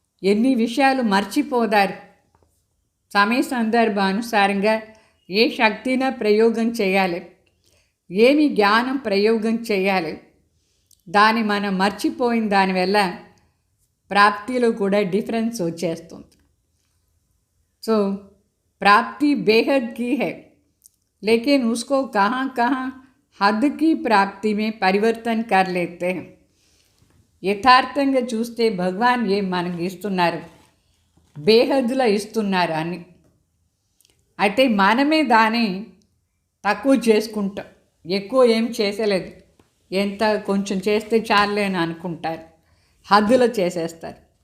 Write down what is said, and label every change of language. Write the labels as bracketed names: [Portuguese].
[Telugu] ఎన్ని విషయాలు మర్చిపోదారు. సమయ సందర్భానుసారంగా ఏ శక్తిన ప్రయోగం చేయాలి, ఏమి జ్ఞానం ప్రయోగం చేయాలి, దాన్ని మనం మర్చిపోయిన దానివల్ల ప్రాప్తిలో కూడా డిఫరెన్స్ వచ్చేస్తుంది. [Hindi] సో प्राप्ति बेहद की है, लेकिन उसको कहाँ कहाँ हद की प्राप्ति में परिवर्तन कर लेते हैं. [Telugu] యథార్థంగా చూస్తే భగవాన్ ఏం మనకి ఇస్తున్నారు, బేహద్దులో ఇస్తున్నారు అని. అయితే మనమే దాన్ని తక్కువ చేసుకుంటాం. ఎక్కువ ఏం చేసేలేదు, ఎంత కొంచెం చేస్తే చాలే అని అనుకుంటారు, హద్దులో చేసేస్తారు.